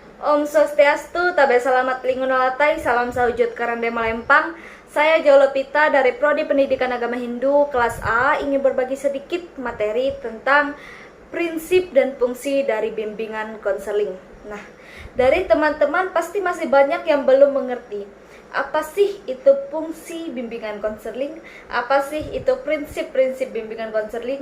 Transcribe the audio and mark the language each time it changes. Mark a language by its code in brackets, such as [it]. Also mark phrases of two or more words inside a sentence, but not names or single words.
[ban] Om Swastiastu, [nij] Tabe Salamat Lingunalatai, Salam Sahujud Karande Malempang. [id] Saya Jolopita dari Prodi Pendidikan Agama Hindu kelas A ingin berbagi sedikit materi tentang prinsip dan fungsi dari bimbingan konseling. Nah, dari teman-teman pasti masih banyak yang belum mengerti apa sih itu fungsi bimbingan konseling, apa sih itu prinsip-prinsip bimbingan konseling.